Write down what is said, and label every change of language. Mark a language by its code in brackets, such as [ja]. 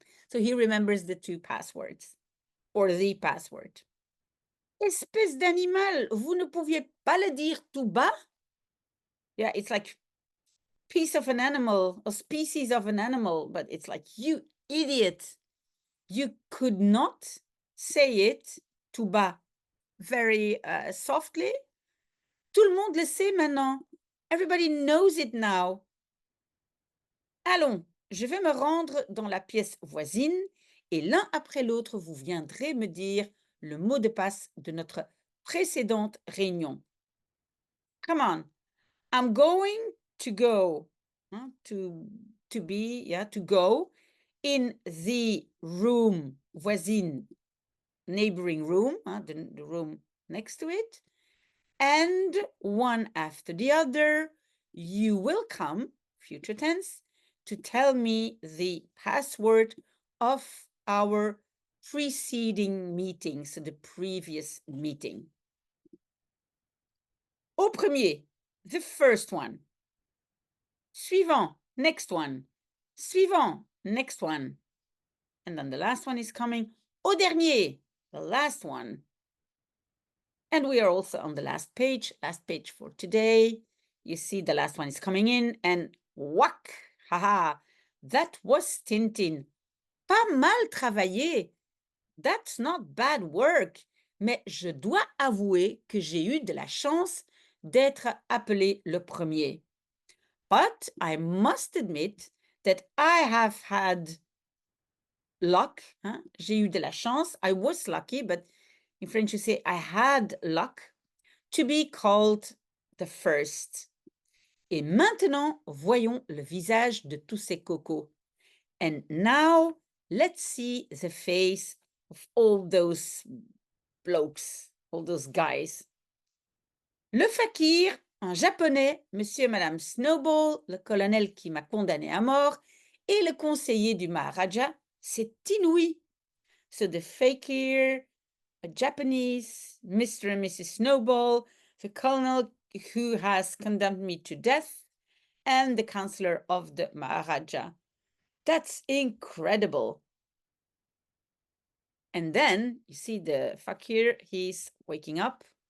[en] So he remembers the 2 passwords, or the password. [fr] Espèce d'animal, vous ne pouviez pas le dire tout bas? [en] Yeah, it's like piece of an animal, or species of an animal, but it's like, you idiot. You could not say it [fr] tout bas, [en] very softly. [fr] Tout le monde le sait maintenant. [en] Everybody knows it now. [fr] Allons, je vais me rendre dans la pièce voisine et l'un après l'autre, vous viendrez me dire le mot de passe de notre précédente réunion. [en] Come on. I'm going to go, to go in the room voisine, neighboring room, the room next to it, and one after the other, you will come, future tense, to tell me the password of our preceding meeting, so the previous meeting. [fr] Au premier, [en] the first one. [fr] Suivant, [en] next one. Suivant, next one. And then the last one is coming. [fr] Au dernier, [en] the last one. And we are also on the last page for today. You see the last one is coming in and whack, haha, that was Tintin. [fr] Pas mal travaillé. [en] That's not bad work. [fr] Mais je dois avouer que j'ai eu de la chance d'être appelé le premier. [en] But I must admit that I have had luck. [fr] J'ai eu de la chance. [en] I was lucky, but in French you say I had luck to be called the first. [fr] Et maintenant, voyons le visage de tous ces cocos. [en] And now, let's see the face of all those blokes, all those guys. [fr] Le fakir, en japonais, monsieur et madame Snowball, le colonel qui m'a condamné à mort, et le conseiller du Maharaja, c'est inouï. [en] So the fakir, a Japanese, Mr. and Mrs. Snowball, the colonel who has condemned me to death, and the counselor of the Maharaja. That's incredible. And then, you see the fakir, he's waking up.